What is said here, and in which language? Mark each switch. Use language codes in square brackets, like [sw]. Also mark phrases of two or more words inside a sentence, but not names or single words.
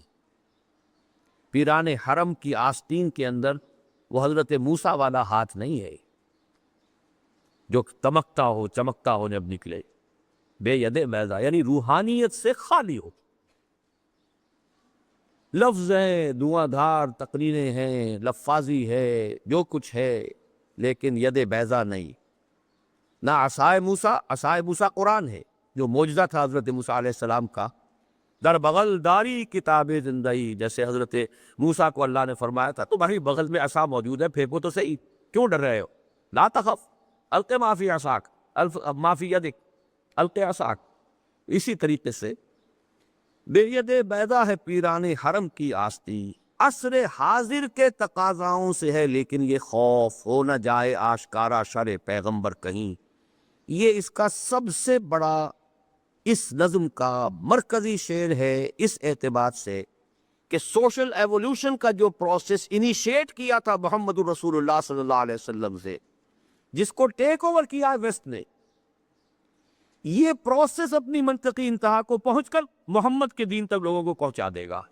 [ur] پیران حرم کی آستین کے اندر وہ حضرت موسیٰ والا ہاتھ نہیں ہے جو تمکتا ہو چمکتا ہو جب نکلے، بے ید بیضا یعنی روحانیت سے خالی ہو۔ لفظ ہیں، دھواں دھار تقریریں ہیں، لفاظی ہے، جو کچھ ہے، لیکن ید بیضا نہیں۔ نہ عصائے موسیٰ قرآن ہے جو معجزہ تھا حضرت موسیٰ علیہ السلام کا، [fa] در بغل داری کتاب زندگی، [ur] جیسے حضرت موسیٰ کو اللہ نے فرمایا تھا تمہاری بغل میں عصا موجود ہے، پھینکو تو صحیح، کیوں ڈر رہے ہو؟ [ar] لا تخف الق ما فی عصاک ما فی یدک الق عصاک۔ [ur] اسی طریقے سے بے ید بیضا ہے پیران حرم کی آستی، عصر حاضر کے تقاضاؤں سے ہے، لیکن یہ خوف ہو نہ جائے آشکارا شر پیغمبر کہیں۔ یہ اس کا سب سے بڑا، اس نظم کا مرکزی شعر ہے، اس اعتبار سے کہ [en] social evolution [ur] کا جو [en] process initiate [ur] کیا تھا محمد الرسول اللہ صلی اللہ علیہ وسلم سے، جس کو [en] take over [ur] کیا ویسٹ نے، یہ پروسیس اپنی منطقی انتہا کو پہنچ کر محمد کے دین تک لوگوں کو پہنچا دے گا۔